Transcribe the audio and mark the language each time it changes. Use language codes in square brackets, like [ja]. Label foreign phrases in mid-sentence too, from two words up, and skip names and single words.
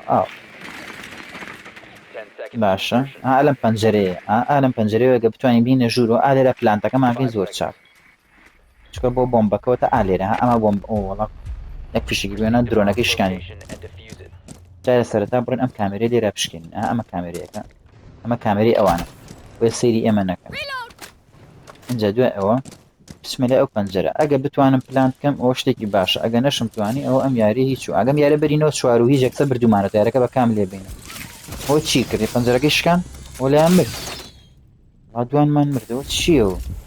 [en] 10 seconds. [ckb] باشە ئالم پەنجەرەیە ئالم پەنجەرەوەگە بتوانین بینە ژوور و ئالێرە پلانتەکەمانکەی زۆر چاک چکە بۆ بۆمبەکەوتە ئالێرە ئەمە بۆمب وڵا یەک فشێکی بێنە درۆنەکەی شکانی [en] Location and defuse it. [ckb] جارە سەرەتا بڕێن ئەم کامێرەی لێرە بشکێنین ئەمە کامێرەیەەکە ئەمە کامێری ئەوانە بۆ سەیری ئێمە نەکەن اینجا دوای ئەوە بچمە لە ئەو پەنجەرە ئەگە بتوانم پلان بکەم ئەوە شتێکی باشە ئەگە نەشم توانی ئەوە ئەم یاری هیچ و ئەگەم یارە بەرینەوە چوار و هیچ یەکسە بردومانە یارەکە بە کام لێبینە ئەو چی کردی پەنجەرەکەی شکان ئەو لایان مرد دوانمان مردەوە چییە و